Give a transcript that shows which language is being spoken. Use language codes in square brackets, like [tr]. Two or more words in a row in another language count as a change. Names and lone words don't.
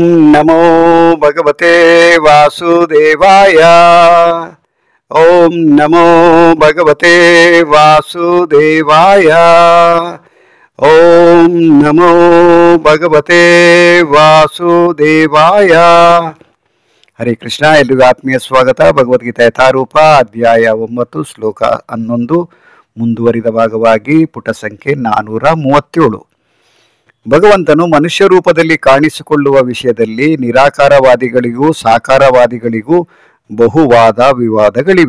[sa] ನಮೋ ಭಗವತೆ ವಾಸುದೇವಾಯ. ಓಂ ನಮೋ ಭಗವತೆ ವಾಸುದೇವಾಯ. ಓಂ ನಮೋ ಭಗವತೆ ವಾಸುದೇವಾಯ. ಹರೇ ಕೃಷ್ಣ. [kn] ಎಲ್ರಿಗೂ ಆತ್ಮೀಯ ಸ್ವಾಗತ. ಭಗವದ್ಗೀತೆ ಯಥಾರೂಪ ಅಧ್ಯಾಯ 9 ಶ್ಲೋಕ 11 ಮುಂದುವರಿದ ಭಾಗವಾಗಿ ಪುಟ ಸಂಖ್ಯೆ 437. ಭಗವಂತನು ಮನುಷ್ಯ ರೂಪದಲ್ಲಿ ಕಾಣಿಸಿಕೊಳ್ಳುವ ವಿಷಯದಲ್ಲಿ ನಿರಾಕಾರವಾದಿಗಳಿಗೂ ಸಾಕಾರವಾದಿಗಳಿಗೂ ಬಹುವಾದ ವಿವಾದಗಳಿವೆ.